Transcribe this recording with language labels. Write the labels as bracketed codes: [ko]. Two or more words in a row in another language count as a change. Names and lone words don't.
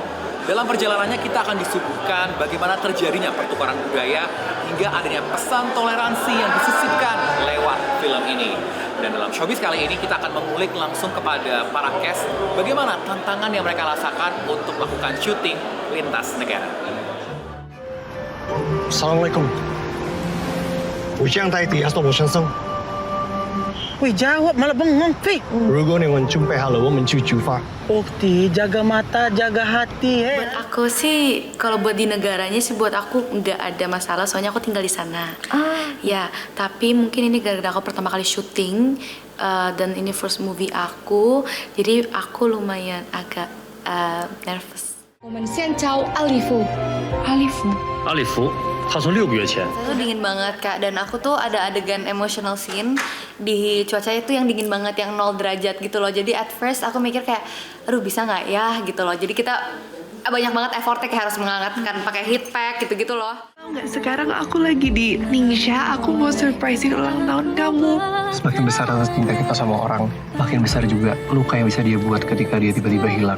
[id] Dalam perjalanannya kita akan disuguhkan bagaimana terjadinya pertukaran budaya hingga adanya pesan toleransi yang disisipkan lewat film ini. Dan dalam Showbiz kali ini kita akan mengulik langsung kepada para cast bagaimana tantangan yang mereka rasakan untuk melakukan syuting lintas negara. Assalamualaikum. [zh] 我将带你阿索罗先生。 [id] Wih, jawab malah bengong, Fi. [zh] 如果你们准备好了，我们就出发。 [id] Ukti, jaga mata, jaga hati, Buat aku sih, kalau buat di negaranya sih buat aku nggak ada masalah, soalnya aku tinggal di sana. Ya, tapi mungkin ini gara-gara aku pertama kali syuting dan ini [en] first movie [id] aku, jadi aku lumayan agak nervous. [zh] 我们先教阿里夫，阿里夫。阿里夫，他从6个月前 [id] Itu dingin banget Kak, dan aku tuh ada adegan [en] emotional scene [id] di cuaca itu yang dingin banget, yang 0 derajat gitu loh. Jadi [en] at first [id] aku mikir kayak, aduh bisa nggak ya gitu loh. Jadi kita banyak banget effortnya, kayak harus menghangatkan pakai [en] heat pack [id] gitu-gitu loh. Nggak, sekarang aku lagi di Ningxia, aku mau surprisein ulang tahun kamu. Semakin besar rasa cinta kita sama orang, makin besar juga luka yang bisa dia buat ketika dia tiba-tiba hilang.